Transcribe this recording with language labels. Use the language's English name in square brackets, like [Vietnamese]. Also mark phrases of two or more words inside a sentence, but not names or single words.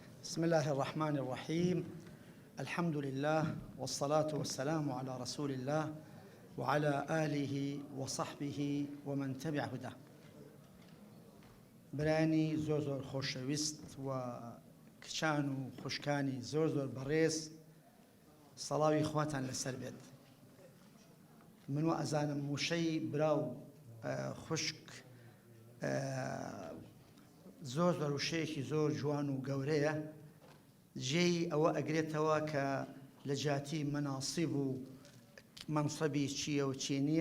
[Arabic] بسم الله الرحمن الرحيم. الحمد لله والصلاة والسلام على رسول الله وعلى آله وصحبه ومن تبع هداه. [Central Kurdish] برانی زۆر خۆشەویست و کچان و خوشکانی زۆر بەڕێز، سەڵاوی خواتان لەسەر بێت. من و ئەزانم موشەی براو خوشک زۆر وشەیەکی زۆر جوان و گەورەیە، جێی ئەوە ئەگرێتەوە کە لە جاتی مەناسیب و مەنسەبی چییە و چی نییە.